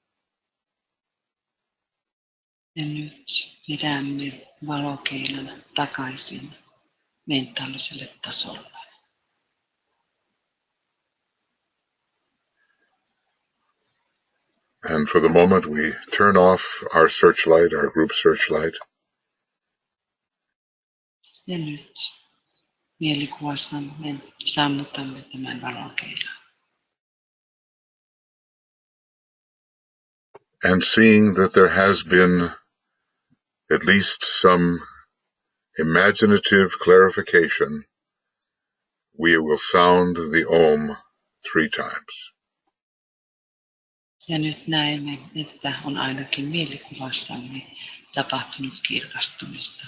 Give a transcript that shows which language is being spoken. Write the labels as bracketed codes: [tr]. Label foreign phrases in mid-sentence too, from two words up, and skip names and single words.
[fi] Ja nyt pidämme valokeilan takaisin mentaaliselle tasolle. [en] And for the moment we turn off our searchlight, our group searchlight. [fi] Ja nyt mielikuvassamme sammutamme tämän valokeilan. [en] And seeing that there has been at least some imaginative clarification, we will sound the Om 3 times. [fi] Ja nyt näemme, että on ainakin mielikuvassamme tapahtunut kirkastumista.